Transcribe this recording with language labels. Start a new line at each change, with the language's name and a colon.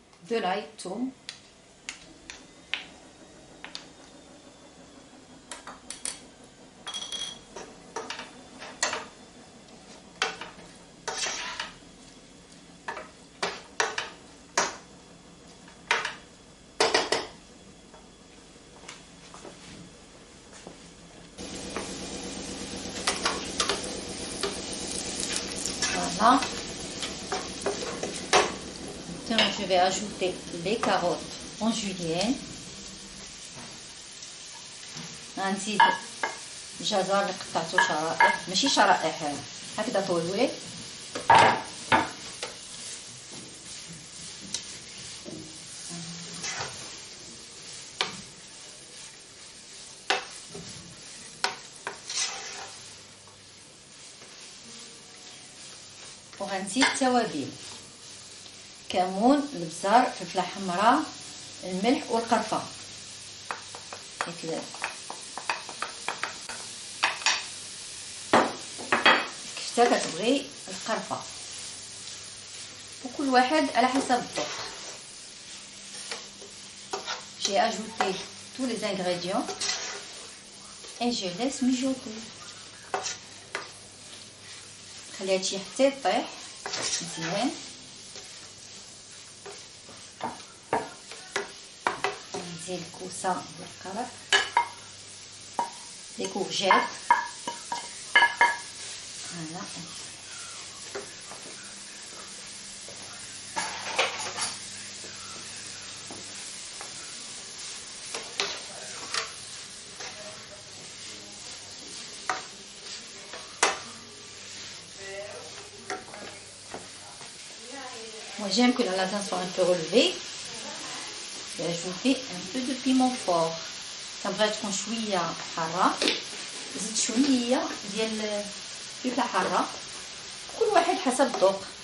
French: de l'ail, thum, voilà. Je vais ajouter les carottes en julienne.
Arabic: غنزيد الجزر اللي قطعته شرائح، ماشي شرائح هكذا طويل. وغنزيد التوابل، كمون، البزار، فلفله حمراء، الملح والقرفه هكذا كيفاش كتبغي القرفه، وكل واحد على حسب الذوق.
French: J'ai ajouté tous les ingrédients et je laisse mijoter.
Arabic: خليها هادشي حتى يطيح مزيان. نزيد الكوسه بالقرف، لي كورجيت، فوالا.
French: Moi j'aime que la lasagne soit un peu relevée. Je vais ajouter un peu de piment fort.
Arabic: كنبغيها تكون شويه حاره، زيد شويه ديال الفلفله حاره، كل واحد حسب الذوق.